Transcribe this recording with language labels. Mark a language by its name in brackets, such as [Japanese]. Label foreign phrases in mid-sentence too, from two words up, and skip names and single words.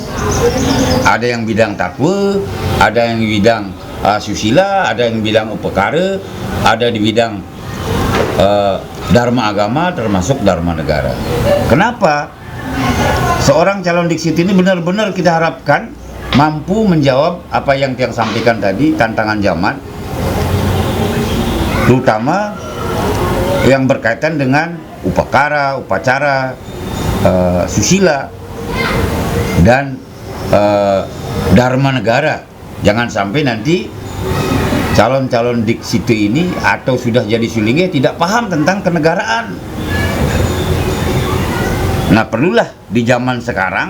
[Indonesian] Ada yang bidang takwa, ada yang bidang susila, ada yang bidang upekara, ada di bidang dharma agama, termasuk dharma negara. Kenapa? Seorang calon diksi ini benar-benar kita harapkan mampu menjawab apa yang tiang sampaikan tadi, tantangan zaman, terutama yang berkaitan dengan upakara, upacara, susila, dan dharma negara. Jangan sampai nanti calon-calon diksi ini atau sudah jadi sulingge tidak paham tentang kenegaraan. Nah, perlulah di zaman sekarang.